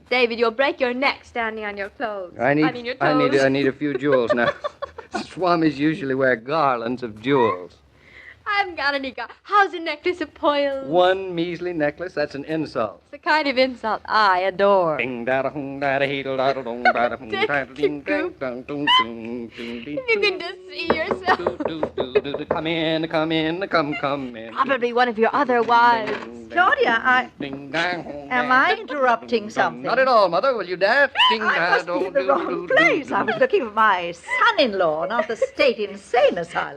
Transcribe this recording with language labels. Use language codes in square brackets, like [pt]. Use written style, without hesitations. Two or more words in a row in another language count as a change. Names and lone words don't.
[en] David, you'll break your neck standing on your clothes. I mean your toes. I need a few jewels now. Swamis usually wear garlands of jewels. I haven't got any How's a necklace of pearls? One measly necklace, that's an insult. It's the kind of insult I adore. Ding da hong da heedle da dong da hong da ding ding dong dong dong. You can just see yourself. Come in. Probably one of your other wives. Claudia, am I interrupting something? Not at all, Mother. Will you dance? I must be in the wrong place. I was looking for my son-in-law, not the state insane asylum.